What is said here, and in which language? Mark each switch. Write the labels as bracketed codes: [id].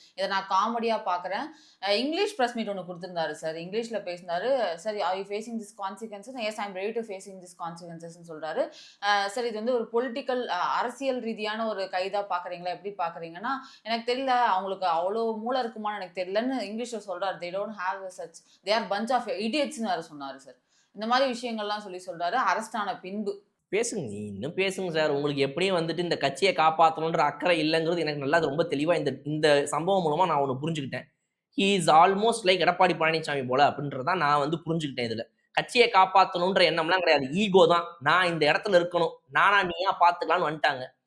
[ta] இதை நான் காமெடியா பாக்குறேன். இங்கிலீஷ் பிரஸ் மீட் ஒன்று கொடுத்திருந்தாரு சார், இங்கிலீஷ்ல பேசினாரு. [en] சரி, are you facing this consequences? Yes, I am ready to facing this consequences [ta] சொல்றாரு. சார், இது வந்து ஒரு பொலிட்டிக்கல் அரசியல் ரீதியான ஒரு கைதா பாக்குறீங்களா, எப்படி பாக்குறீங்கன்னா எனக்கு தெரியல, அவங்களுக்கு அவ்வளோ மூளை இருக்குமான்னு எனக்கு தெரியலன்னு இங்கிலீஷ்ல சொல்றாரு. [en] they don't have such, they are bunch of idiotsன்னு [ta] வேற சொன்னாரு சார். இந்த மாதிரி விஷயங்கள்லாம் சொல்றாரு அரெஸ்ட் ஆன பின்பு. பேசுங்க, நீ இன்னும் பேசுங்க சார். உங்களுக்கு எப்படியும் வந்துட்டு இந்த கட்சியை காப்பாற்றணுன்ற அக்கறை இல்லைங்கிறது எனக்கு நல்லா ரொம்ப தெளிவா இந்த சம்பவம் மூலமா நான் ஒன்று புரிஞ்சுக்கிட்டேன். [en] he is almost like [ta] Edappadi Palaniswami போல அப்படின்றதான் நான் வந்து புரிஞ்சுக்கிட்டேன். இதுல கட்சியை காப்பாற்றணுன்ற எண்ணம்லாம் கிடையாது, ஈகோ தான். நான் இந்த இடத்துல இருக்கணும், நானா நீயா பாத்துக்கலாம்னு வந்துட்டாங்க.